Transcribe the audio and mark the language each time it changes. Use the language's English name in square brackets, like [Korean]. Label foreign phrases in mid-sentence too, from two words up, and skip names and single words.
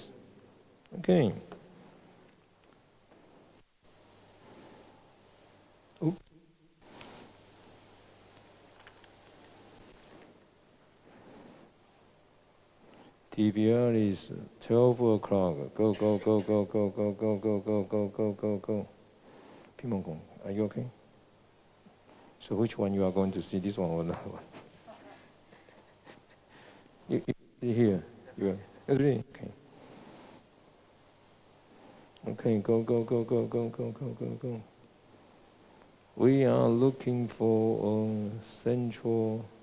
[English] Okay. Oops. TBR is 12 o'clock. Go, go, go, go, go, go, go, go, go, go, go, go, go. Pimongkong, are you okay? So which one you are going to see, this one or another one? You here? You are? Really? Okay. Okay, go, go, go, go, go, go, go, go, go. We are looking for a central.